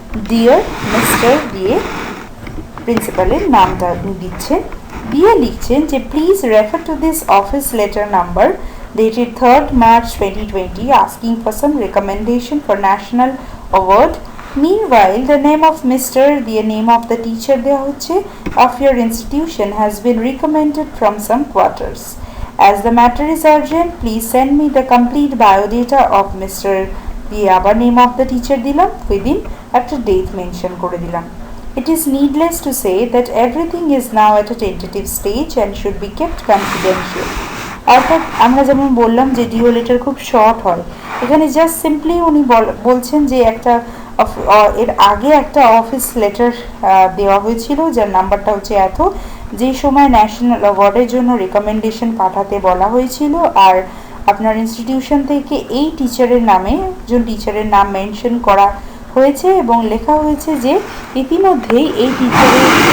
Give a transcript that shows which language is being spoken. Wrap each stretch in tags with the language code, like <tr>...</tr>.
<bn>Dear mister দিয়ে প্রিন্সিপালের নামটা আপনি দিচ্ছেন, দিয়ে লিখছেন যে</bn> <en>Please refer to this office letter number dated 3rd March 2020 asking for some recommendation for national award. Meanwhile, the name of Mr. the name of the teacher</en> <bn>দেওয়া হচ্ছে</bn> <en>of your institution has been recommended from some quarters. As the matter is urgent, please send me the complete biodata of Mr.</en> <bn>দিয়ে আবার</bn> <en>name of the teacher</en> <bn>দিলাম,</bn> <en>within</en> <bn>একটা</bn> <en>date mention</en> <bn>করে দিলাম।</bn> <en>It is needless to say that everything is now at a tentative stage and should be kept confidential.</en> <bn>অর্থাৎ আমরা যেমন বললাম যে ডিও লেটার খুব শর্ট হয়, এখানে জাস্ট সিম্পলি উনি বলছেন যে একটা এর আগে একটা অফিস লেটার দেওয়া হয়েছিল যার নাম্বারটা হচ্ছে এত, যেই সময় ন্যাশনাল অ্যাওয়ার্ডের জন্য রেকমেন্ডেশন পাঠাতে বলা হয়েছিল, আর আপনার ইনস্টিটিউশন থেকে এই টিচারের নামে একজন টিচারের নাম মেনশন করা হয়েছে এবং লেখা হয়েছে যে ইতিমধ্যেই এই টিচারের</bn>